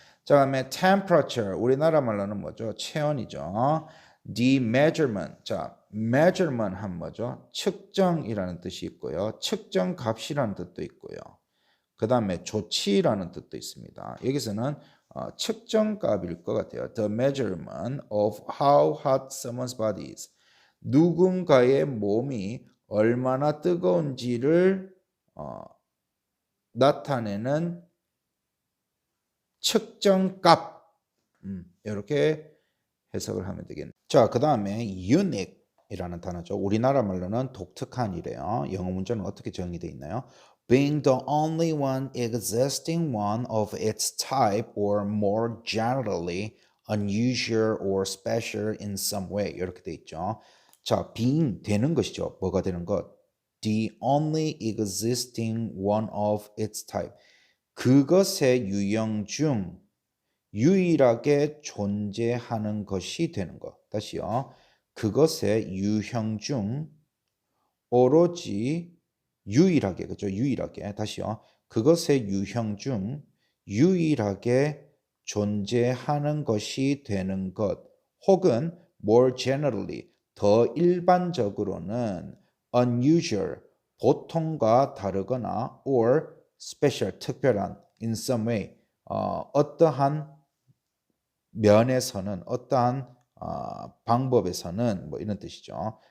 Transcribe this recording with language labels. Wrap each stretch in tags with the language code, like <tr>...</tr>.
<ko>자, 다음에 temperature 우리나라 말로는 뭐죠? 체온이죠.</ko> <en>the measurement</en> <ko>자, measurement 하면 뭐죠? 측정이라는 뜻이 있고요. 측정 값이라는 뜻도 있고요. 그 다음에 조치라는 뜻도 있습니다. 여기서는 측정값일 것 같아요.</ko> <en>The measurement of how hot someone's body is.</en> <ko>누군가의 몸이 얼마나 뜨거운지를 나타내는 측정값. 이렇게 해석을 하면 되겠네요. 자, 그 다음에 unique이라는 단어죠. 우리나라 말로는 독특한이래요. 영어 문자는 어떻게 정의되어 있나요?</ko> <en>Being the only one existing one of its type or more generally unusual or special in some way</en> <ko>이렇게 돼 있죠. 자, being 되는 것이죠. 뭐가 되는 것?</ko> <en>The only existing one of its type.</en> <ko>그것의 유형 중 유일하게 존재하는 것이 되는 것. 다시요. 그것의 유형 중 오로지 유일하게, 그죠? 유일하게. 다시요. 그것의 유형 중 유일하게 존재하는 것이 되는 것 혹은</ko> <en>more generally</en> <ko>더 일반적으로는 unusual 보통과 다르거나</ko> <en>or special</en> <ko>특별한</ko> <en>in some way</en> <ko>어떠한 면에서는 어떠한 방법에서는 뭐 이런 뜻이죠.</ko>